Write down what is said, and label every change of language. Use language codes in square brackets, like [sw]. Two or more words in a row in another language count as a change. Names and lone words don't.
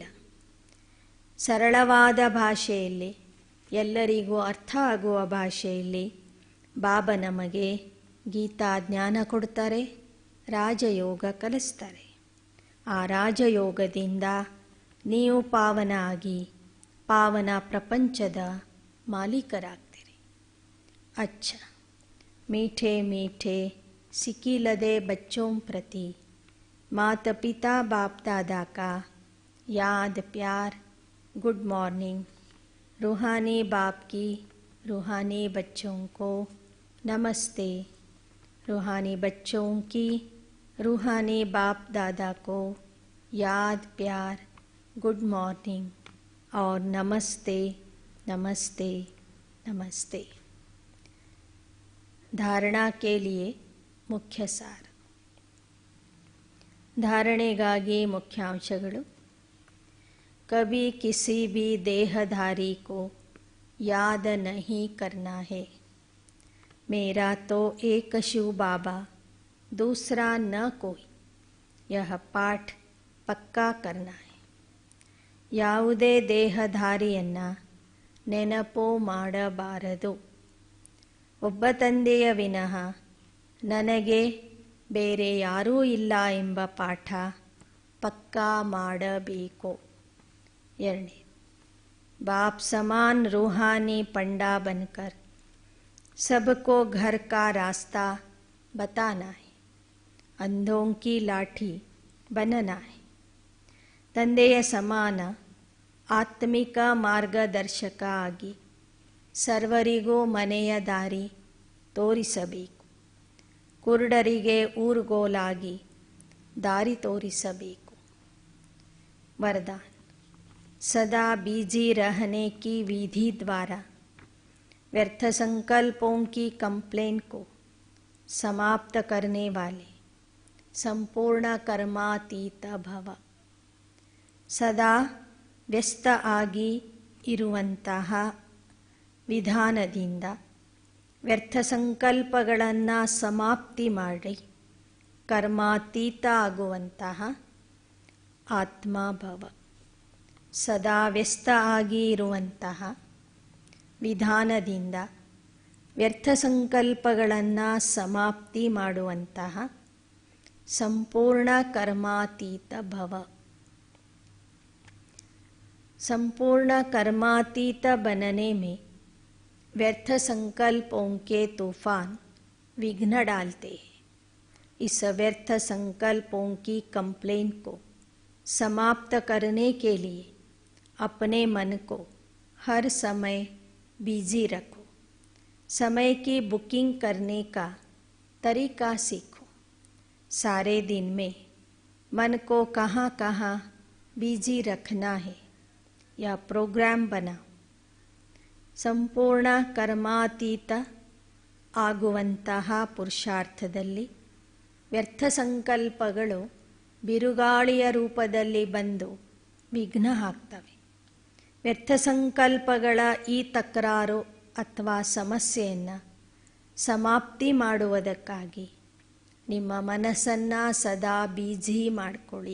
[kn] ಸರಳವಾದ ಭಾಷೆಯಲ್ಲಿ, ಎಲ್ಲರಿಗೂ ಅರ್ಥ ಆಗುವ ಭಾಷೆಯಲ್ಲಿ ಬಾಬಾ ನಮಗೆ ಗೀತಾಜ್ಞಾನ ಕೊಡ್ತಾರೆ, ರಾಜಯೋಗ ಕಲಿಸ್ತಾರೆ. ಆ ರಾಜಯೋಗದಿಂದ ನೀವು ಪಾವನ ಆಗಿ ಪಾವನ ಪ್ರಪಂಚದ ಮಾಲೀಕರಾಗ್ತೀರಿ. [hi] ಅಚ್ಚ मीठे मीठे सिकीलदे बच्चों प्रति माता पिता बाप दादा का याद प्यार [en] good morning. [hi] रूहानी बाप की रूहानी बच्चों को नमस्ते. रूहानी बच्चों की रूहानी बाप दादा को याद प्यार [en] good morning [hi] और नमस्ते नमस्ते नमस्ते. धारणा के लिए मुख्य सार. [kn] धारणೆಗಾಗಿ ಮುಖ್ಯಾಂಶಗಳು. [hi] कभी किसी भी देहधारी को याद नहीं करना है. मेरा तो एक शिव बाबा, दूसरा न कोई. यह पाठ पक्का करना है. [kn] ಯಾವುದೇ ದೇಹಧಾರಿಯನ್ನು ನೆನಪು ಮಾಡಬಾರದು. ಒಬ್ಬ ತಂದೆಯ ವಿನಃ ನನಗೆ ಬೇರೆ ಯಾರೂ ಇಲ್ಲ ಎಂಬ ಪಾಠ ಪಕ್ಕಾ ಮಾಡಬೇಕು. 2. [hi] बाप समान रूहानी पंडा बनकर सबको घर का रास्ता बताना है. अंधों की लाठी बनना है. [kn] ತಂದೆಯ ಸಮಾನ ಆತ್ಮಿಕ ಮಾರ್ಗದರ್ಶಕ ಆಗಿ ಸರ್ವರಿಗೂ ಮನೆಯ ದಾರಿ ತೋರಿಸಬೇಕು. ಕುರುಡರಿಗೆ ಊರುಗೋಲಾಗಿ ದಾರಿ ತೋರಿಸಬೇಕು. [hi] वरदान. सदा बिजी रहने की विधि द्वारा व्यर्थ संकल्पों की कंप्लेन को समाप्त करने वाले संपूर्ण कर्मातीत भव. [kn] ಸದಾ ವ್ಯಸ್ತ ಆಗಿ ಇರುವಂತಹ ವಿಧಾನದಿಂದ ವ್ಯರ್ಥ ಸಂಕಲ್ಪಗಳನ್ನು ಸಮಾಪ್ತಿ ಮಾಡಿ ಕರ್ಮಾತೀತ ಆಗುವಂತಹ ಆತ್ಮಭವ, ಸದಾ ವ್ಯಸ್ತ ಆಗಿ ಇರುವಂತಹ ವಿಧಾನದಿಂದ ವ್ಯರ್ಥ ಸಂಕಲ್ಪಗಳನ್ನು ಸಮಾಪ್ತಿ ಮಾಡುವಂತಹ [hi] संपूर्ण कर्मातीत भव। संपूर्ण कर्मातीत बनने में व्यर्थ संकल्पों के तूफान विघ्न डालते हैं। इस व्यर्थ संकल्पों की कंप्लेन को समाप्त करने के लिए अपने मन को हर समय बिजी रखो। समय की बुकिंग करने का तरीका सीखो। सारे दिन में मन को कहाँ कहाँ बिजी रखना है या प्रोग्राम बनाओ। [kn] ಸಂಪೂರ್ಣ ಕರ್ಮಾತೀತ ಆಗುವಂತಹ ಪುರುಷಾರ್ಥದಲ್ಲಿ ವ್ಯರ್ಥ ಸಂಕಲ್ಪಗಳು ಬಿರುಗಾಳಿಯ ರೂಪದಲ್ಲಿ ಬಂದು ವಿಘ್ನ ಹಾಕ್ತವೆ. ವ್ಯರ್ಥ ಸಂಕಲ್ಪಗಳ ಈ ತಕರಾರು ಅಥವಾ ಸಮಸ್ಯೆಯನ್ನು ಸಮಾಪ್ತಿ ಮಾಡುವುದಕ್ಕಾಗಿ ನಿಮ್ಮ ಮನಸ್ಸನ್ನು ಸದಾ ಬಿಜಿ ಮಾಡಿಕೊಳ್ಳಿ.